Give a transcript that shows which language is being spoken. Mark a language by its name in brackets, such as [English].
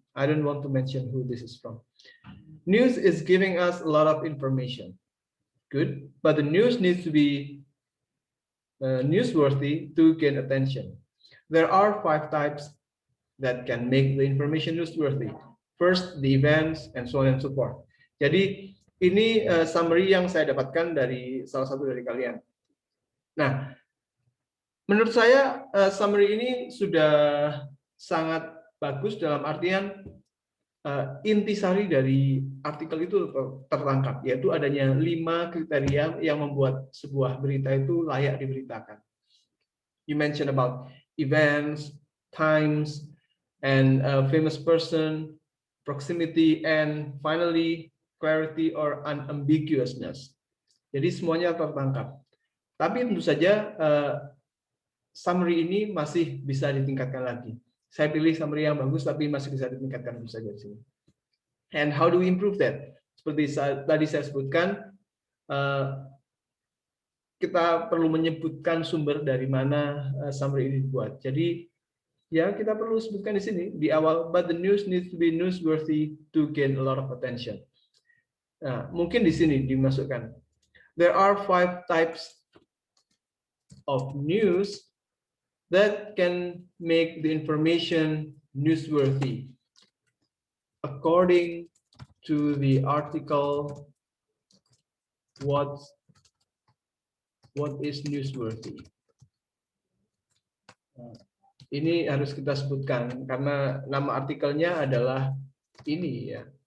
[English] I don't want to mention who this is from. News is giving us a lot of information. Good, but the news needs to be newsworthy to gain attention. There are 5 types that can make the information newsworthy. First, the events, and so on and so forth. [Indonesian] Jadi ini summary yang saya dapatkan dari salah satu dari kalian. Nah, menurut saya summary ini sudah sangat bagus dalam artian intisari dari artikel itu tertangkap, yaitu adanya 5 kriteria yang membuat sebuah berita itu layak diberitakan. [English] You mentioned about events, times, and a famous person, proximity, and finally clarity or unambiguousness. [Indonesian] Jadi semuanya tertangkap. Tapi tentu saja summary ini masih bisa ditingkatkan lagi. Saya pilih summary yang bagus tapi masih bisa ditingkatkan tentu saja di sini. [English] And how do we improve that? [Indonesian] Seperti tadi saya sebutkan, kita perlu menyebutkan sumber dari mana summary ini dibuat. Jadi ya, kita perlu sebutkan di sini di awal, [English] but the news needs to be newsworthy to gain a lot of attention. [Indonesian] Nah, mungkin di sini dimasukkan. [English] There are 5 types of news that can make the information newsworthy. According to the article, what is newsworthy? [Indonesian] Ini harus kita sebutkan karena nama artikelnya adalah ini ya.